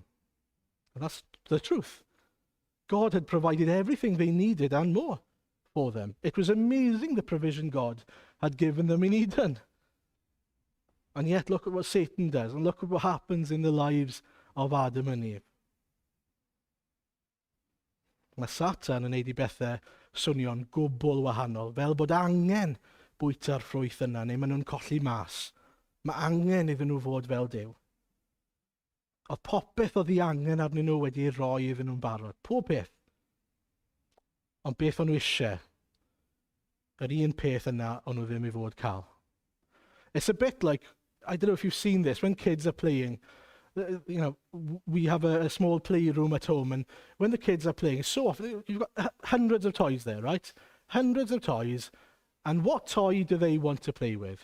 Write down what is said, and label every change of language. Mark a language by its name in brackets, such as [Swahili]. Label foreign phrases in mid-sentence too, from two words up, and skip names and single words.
[English] And that's the truth. God had provided everything they needed and more for them. It was amazing the provision God had given them in Eden. And yet look at what Satan does, and look at what happens in the lives of Adam and Eve. [Welsh] Mae Satan yn neud I bethau swnio'n gwbl wahanol, fel bod angen bwyta'r ffrwyth yna, neu maen nhw'n colli mas. Mae angen iddyn nhw fod fel Duw. Oedd popeth oedd I angen arnyn nhw wedi roi iddyn nhw'n barod. Pob peth. Ond beth o'n nhw eisiau, yr un peth yna o'n nhw ddim I fod cael. [English] It's a bit like, I don't know if you've seen this, when kids are playing, you know, we have a small playroom at home, and when the kids are playing, so often, you've got hundreds of toys there, right? Hundreds of toys, and what toy do they want to play with?